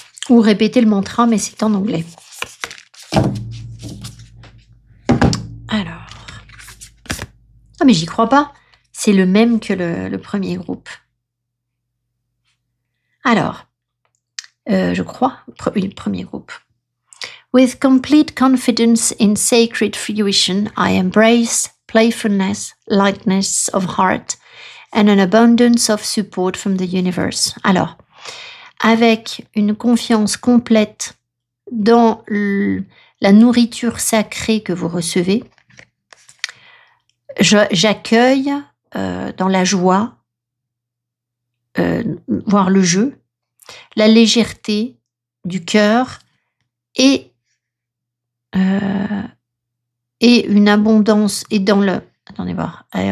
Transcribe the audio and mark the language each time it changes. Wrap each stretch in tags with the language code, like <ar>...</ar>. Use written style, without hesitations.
<fr>Ou répéter le mantra, mais c'est en anglais. Alors. Ah, mais j'y crois pas. C'est le même que le premier groupe. Alors, je crois, le premier groupe.</fr> <en>With complete confidence in sacred fruition, I embrace playfulness, lightness of heart, and an abundance of support from the universe.</en> <fr>Alors, avec une confiance complète dans la nourriture sacrée que vous recevez, j'accueille dans la joie, voire le jeu, la légèreté du cœur et une abondance, et dans le... Attendez voir.</fr>